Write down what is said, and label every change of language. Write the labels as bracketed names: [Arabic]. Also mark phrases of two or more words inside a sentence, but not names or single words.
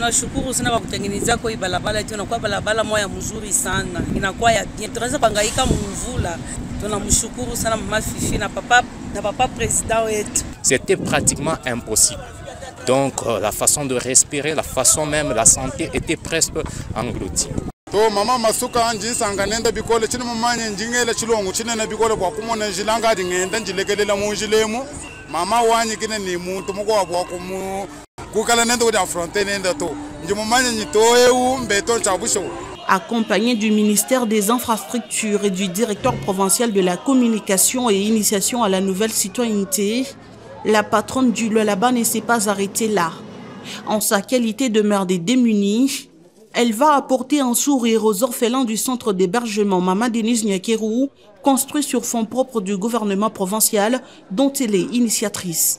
[French] C'était pratiquement impossible. Donc la façon de respirer, la façon même, la santé était presque engloutie. [Lunda] Mama masuka anji sanga nenda bikole chini mumanye njingela chilongo chine na bikole kwa kumona njilanga ngenda njilekelela munjilemu mama wanyi kine ni muntu muko wabwa kumu kukala nenda kudi affronter nenda to njimumanye nyitoeu mbeto chabusho. [French] Accompagné du ministère des Infrastructures et du directeur provincial de la communication et initiation à la nouvelle citoyenneté, la patronne du Lualaba ne s'est pas arrêtée là. En sa qualité de mère des démunis, elle va apporter un sourire aux orphelins du centre d'hébergement Mama Denise Nyakeru, construit sur fonds propres du gouvernement provincial dont elle est initiatrice.